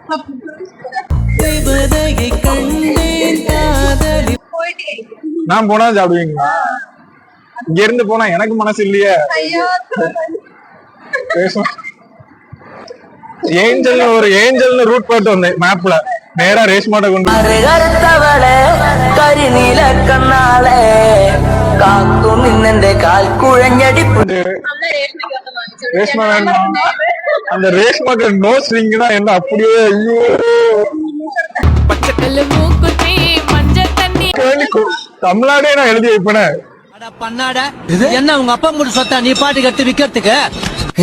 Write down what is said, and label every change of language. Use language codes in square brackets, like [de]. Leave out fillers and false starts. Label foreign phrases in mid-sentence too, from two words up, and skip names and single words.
[ta] நான் போனா சாப்பிடுவீங்களா? இங்க இருந்து போனா எனக்கு மனசு இல்லையே. ஏஞ்சல் ஒரு ஏஞ்சல்னு ரூட் போட்டு வந்தேன் மேப்ல. நேரா ரேஷ்மாட்ட கொண்டு [ml] കരിനീല കണ്ണാളെ കാക്കും നിന്നെ കാൽ കുഴഞ്ഞടി. [ta] ரேஷ்மா வேணுமா? அந்த ரேஷ்மாக்கு [en] no swing [ta] என்ன அப்படியே ஐயோ தமிழ்நாடே நான் எழுதி வைப்பேன். பண்ணாட என்ன உங்க அப்பா கூட சொத்தா நீ பாட்டு கட்டு விக்கிறதுக்கு?